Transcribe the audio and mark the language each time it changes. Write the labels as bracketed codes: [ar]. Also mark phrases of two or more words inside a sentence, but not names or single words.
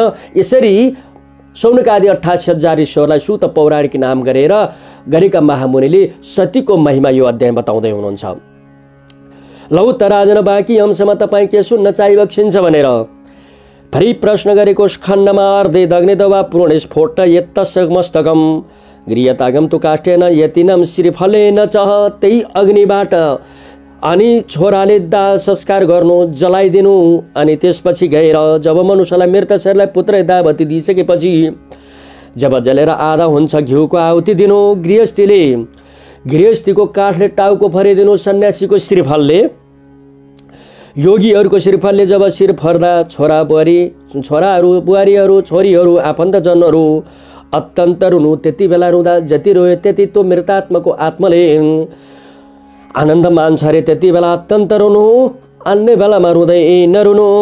[ne] यसरी सौनकादि 88,000 ईश्वरलाई सुत पौराणिक नाम गरेका महामुनिले सतीको महिमा यो अध्याय बताउँदै हुनुहुन्छ। लौ त राजन बाँकी अंशमा तपाईँ के सुन्न चाहिबक्सिन्छ भनेर भरि प्रश्न गरेको खण्डमा [sa] अर्धे दग्ने दवा पूर्ण स्फोट यत्तस्य मस्तकम गृहतागम तु काष्ठेन यतिनम श्रीफलेन चह, [ne] त्यही अग्निबाट अनि छोराले दाह संस्कार गर्नु, जलाइदिनु, अनि त्यसपछि गएर जब मनुष्यलाई मृत शरीरलाई पुत्र दावती दिइसकेपछि जब जलेर आधा हुन्छ घिउको आहुति दिनु, गृहस्थीको काठले टाउको फरिदिनु, सन्यासीको श्रीफलले, योगीहरूको श्रीफलले जब शिर फर्दा छोराहरू बुहारीहरू छोरीहरू आफन्तजनहरू अत्यन्त रुनु, त्यति बेला रुँदा जति रोयो त्यति त्यो मृतात्माको आत्माले आनन्द मान्छ अरे, त्यति बेला अत्यन्त रुनु, अन्य बेलामा रुँदै नरुनु।